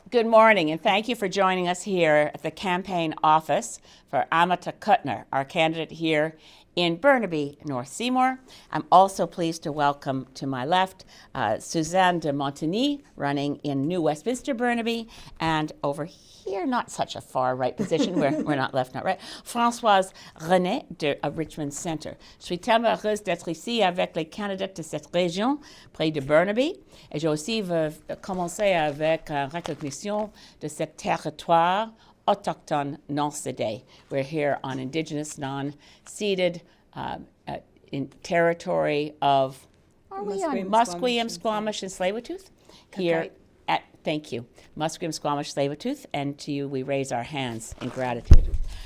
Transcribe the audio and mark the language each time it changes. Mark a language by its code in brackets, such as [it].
[en] Good morning, and thank you for joining us here at the campaign office for Amita Kutner, our candidate here in Burnaby, North Seymour. I'm also pleased to welcome to my left Suzanne de Montigny, running in New Westminster, Burnaby, and over here, not such a far right position, we're not left, not right, Françoise René de Richmond Centre. [fr] Je suis tellement heureuse d'être ici avec les candidats de cette région, près de Burnaby, et j'ai aussi commencé avec une recognition de ce territoire autochtone non-cédé. [en] We're here on indigenous, non-ceded in territory of, are we on Musqueam, Squamish, and Tsleil-Waututh? Here at, thank you, Musqueam, Squamish, Tsleil-Waututh, and to you we raise our hands in gratitude.